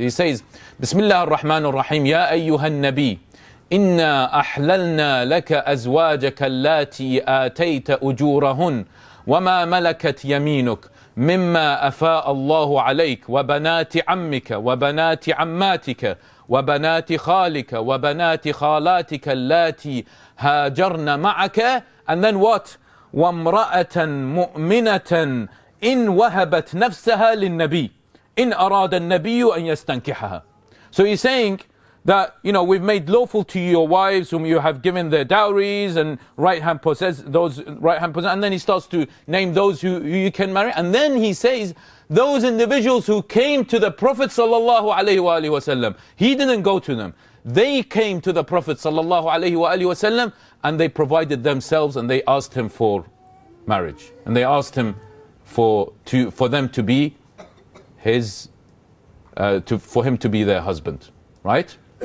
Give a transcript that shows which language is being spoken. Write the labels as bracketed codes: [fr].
[en] He says, [ar] Bismillah ar-Rahman ar-Rahim, Ya ayyuhan nabi, inna ahlalna laka azwajaka allati atayta ujurahun, wama malakat yaminuk, مما أفاء الله عليك وبنات عمك وبنات عماتك وبنات خالك وبنات خالاتك اللاتي هاجرن معك, [en] and then what? [ar] وامرأة مؤمنة إن وهبت نفسها للنبي إن أراد النبي أن يستنكحها. [en] So he's saying that, you know, we've made lawful to you your wives whom you have given their dowries and right-hand possess, those right-hand possess, and then he starts to name those who you can marry, and then he says those individuals who came to the Prophet sallallahu alaihi wasallam, he didn't go to them, they came to the Prophet sallallahu alaihi wasallam and they provided themselves and they asked him for marriage, and they asked him for them to be his for him to be their husband, right?